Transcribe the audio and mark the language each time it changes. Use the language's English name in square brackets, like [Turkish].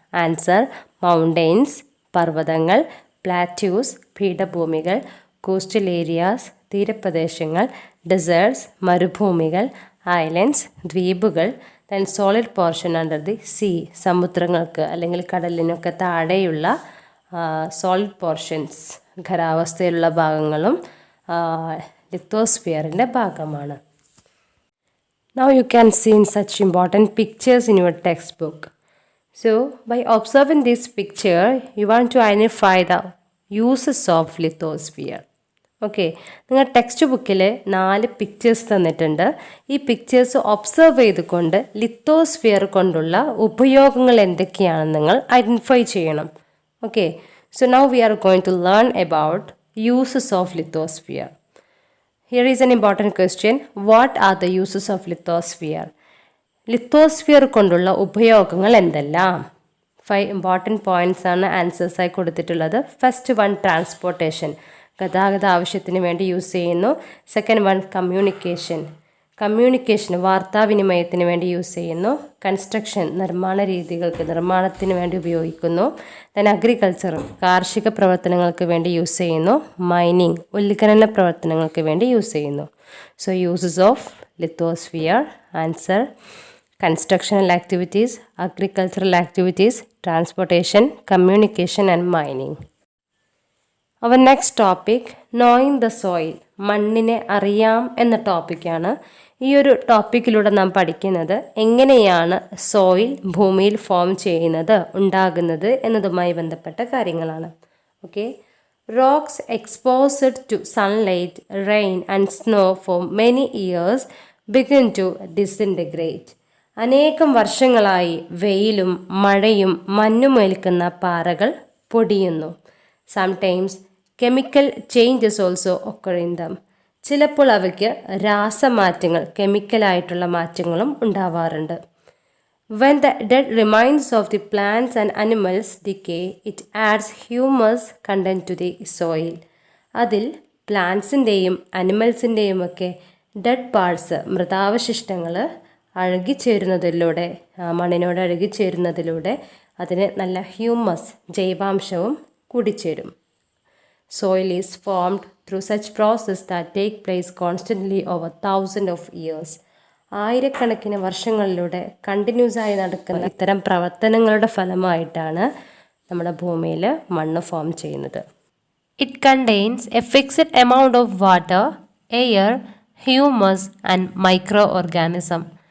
[Malayalam] Answer: mountains പർവ്വതങ്ങൾ, plateaus പീഠഭൂമികൾ, coastal areas തീരപ്രദേശങ്ങൾ, deserts മരുഭൂമികൾ, islands ദ്വീപുകൾ, [English] then solid portion under the sea [Malayalam] സമുദ്രങ്ങൾക്ക് അല്ലെങ്കിൽ കടലിനൊക്കെ താഴെയുള്ള solid portions ഖരാവസ്ഥയിലുള്ള ഭാഗങ്ങളും ലിത്തോസ്ഫിയറിൻ്റെ ഭാഗമാണ്. [English] Now you can see in such important pictures in your textbook. So by observing this picture, you want to identify the uses of lithosphere. [Malayalam] Okay, നിങ്ങൾ text ബുക്കിൽ 4 pictures തന്നിട്ടുണ്ട്. ഈ pictures observe ചെയ്തുകൊണ്ട് lithosphere കൊണ്ടുള്ള ഉപയോഗങ്ങൾ എന്തൊക്കെയാണെന്ന് നിങ്ങൾ ഐഡൻറ്റിഫൈ ചെയ്യണം. [English] Okay, so now we are going to learn about uses of lithosphere. Here is an important question. What are the uses of lithosphere? [Malayalam] Lithosphere കൊണ്ടുള്ള ഉപയോഗങ്ങൾ എന്തെല്ലാം? 5 ഇമ്പോർട്ടൻറ്റ് പോയിൻറ്റ്സ് ആണ് ആൻസേഴ്സ് ആയി കൊടുത്തിട്ടുള്ളത്. [English] first one [Malayalam] ട്രാൻസ്പോർട്ടേഷൻ, ഗതാഗത ആവശ്യത്തിന് വേണ്ടി യൂസ് ചെയ്യുന്നു. [English] second one [Malayalam] കമ്മ്യൂണിക്കേഷൻ, വാർത്താവിനിമയത്തിന് വേണ്ടി യൂസ് ചെയ്യുന്നു. കൺസ്ട്രക്ഷൻ, നിർമ്മാണത്തിന് വേണ്ടി ഉപയോഗിക്കുന്നു. ദെൻ അഗ്രികൾച്ചർ, കാർഷിക പ്രവർത്തനങ്ങൾക്ക് വേണ്ടി യൂസ് ചെയ്യുന്നു. മൈനിങ്, ഉൽഖനന പ്രവർത്തനങ്ങൾക്ക് വേണ്ടി യൂസ് ചെയ്യുന്നു. [English] So uses of lithosphere: answer constructional activities, agricultural activities, transportation, communication and mining. Our next topic, knowing the soil, [Malayalam] മണ്ണിനെ അറിയാം എന്ന ടോപ്പിക്കാണ്. ഈ ഒരു ടോപ്പിക്കിലൂടെ നാം പഠിക്കുന്നത് എങ്ങനെയാണ് സോയിൽ ഭൂമിയിൽ ഫോം ചെയ്യുന്നത്, ഉണ്ടാകുന്നത് എന്നതുമായി ബന്ധപ്പെട്ട കാര്യങ്ങളാണ്. [English] Okay, rocks exposed to sunlight, rain and snow for many years begin to disintegrate. [Malayalam] അനേകം വർഷങ്ങളായി വെയിലും മഴയും മഞ്ഞുമേൽക്കുന്ന പാറകൾ പൊടിയുന്നു. [English] Sometimes chemical changes also occur in them. [Malayalam] ചിലപ്പോൾ അവയ്ക്ക് രാസമാറ്റങ്ങൾ, കെമിക്കലായിട്ടുള്ള മാറ്റങ്ങളും ഉണ്ടാവാറുണ്ട്. [English] When the dead remains of the plants and animals decay, it adds humus content to the soil. [Malayalam] അതിൽ പ്ലാന്റ്സിൻ്റെയും അനിമൽസിൻ്റെയും ഒക്കെ ഡെഡ് പാർട്സ്, മൃതാവശിഷ്ടങ്ങൾ അഴുകിച്ചേരുന്നതിലൂടെ, മണ്ണിനോട് അഴുകിച്ചേരുന്നതിലൂടെ അതിന് നല്ല humus, ജൈവാംശവും കൂടിച്ചേരും. [English] Soil is formed through such process that take place constantly over thousands of years. [Malayalam] ആയിരക്കണക്കിന് വർഷങ്ങളിലൂടെ continuous ആയി നടക്കുന്ന ഇത്തരം പ്രവർത്തനങ്ങളുടെ ഫലമായിട്ടാണ് നമ്മുടെ ഭൂമിയിൽ മണ്ണ് ഫോം ചെയ്യുന്നത്. [English] It contains a fixed amount of water, air, humus and microorganism.